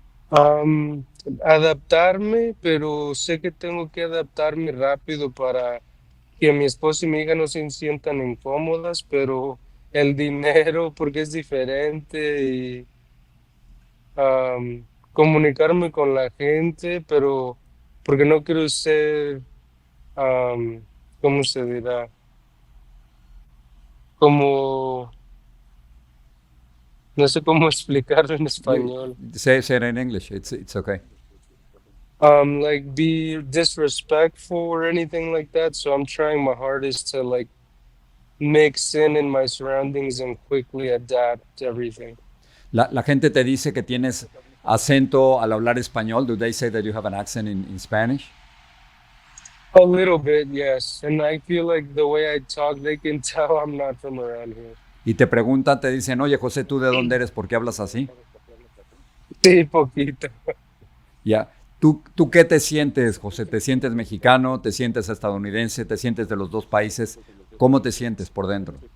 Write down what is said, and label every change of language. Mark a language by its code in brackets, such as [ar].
[es] am, adaptarme, pero sé que tengo que adaptarme rápido para que mi esposo y mi hija no se sientan incómodas, pero el dinero, porque es diferente y comunicarme con la gente, pero porque no quiero ser, am, ¿cómo se dirá? Como, no sé cómo explicarlo en español. [en] Say it in English. It's okay. Like be disrespectful or anything like that. So I'm trying my hardest to like mix in my surroundings and quickly adapt to everything. [es] La gente te dice que tienes acento al hablar español. [en] Do they say that you have an accent in Spanish? A little bit, yes. And I feel like the way I talk, they can tell I'm not from around here. [es] Y te preguntan, te dicen, oye, José, ¿tú de dónde eres? ¿Por qué hablas así? Sí, poquito. Ya. ¿Tú qué te sientes, José? ¿Te sientes mexicano? ¿Te sientes estadounidense? ¿Te sientes de los dos países? ¿Cómo te sientes por dentro?